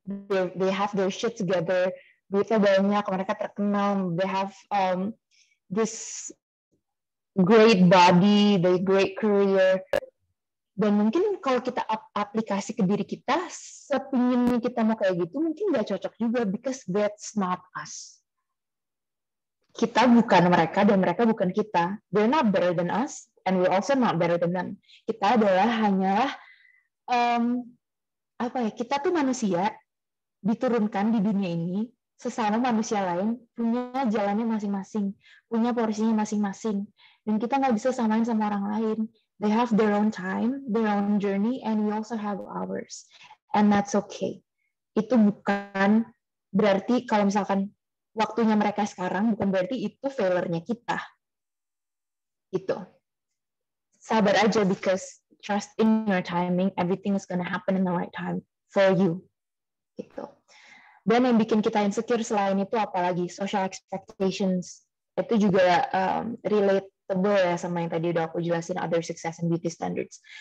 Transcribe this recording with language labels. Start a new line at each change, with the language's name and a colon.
English: They have their shit together,
Indonesian: duitnya banyak, mereka terkenal,
English: they have this great body, the great career.
Indonesian: Dan mungkin kalau kita aplikasi ke diri kita, sepinginnya kita mau kayak gitu, mungkin nggak cocok juga,
English: because that's not us.
Indonesian: Kita bukan mereka, dan mereka bukan kita.
English: They're not better than us, and we're also not better than them.
Indonesian: Kita adalah hanyalah, kita tuh manusia, diturunkan di dunia ini, sesama manusia lain, punya jalannya masing-masing, punya porsinya masing-masing. Dan kita nggak bisa samain sama orang lain.
English: They have their own time, their own journey, and we also have ours. And that's okay.
Indonesian: Itu bukan berarti kalau misalkan waktunya mereka sekarang, bukan berarti itu failure-nya kita. Gitu. Sabar aja,
English: because trust in your timing, everything is gonna happen in the right time for you.
Indonesian: Gitu. Dan yang bikin kita insecure selain itu apalagi social expectations. Itu juga relatable ya sama yang tadi udah aku jelasin,
English: other success and beauty standards.